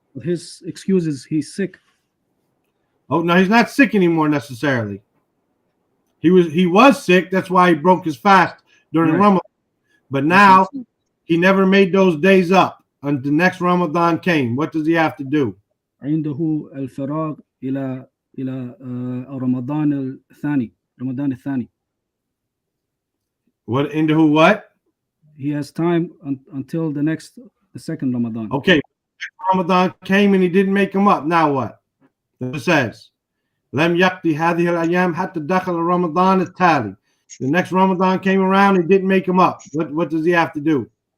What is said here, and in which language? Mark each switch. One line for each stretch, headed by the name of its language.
English: His excuse is he's sick. Oh no, he's not sick anymore necessarily. He was sick. That's why he broke his fast during Ramadan. But now he never made those days up. And the next Ramadan came. What does he have to do?
Arabic: عنده الفراغ إلى رمضان الثاني.
English: What into who? What? He has time until the second Ramadan. Okay, Ramadan came and he didn't make them up. Now what? It says,
Arabic: "Lam yakti hadhihi al-ayam hatta dakhala Ramadan al-tali."
English: The next Ramadan came around, he didn't make them up. What does he have to do?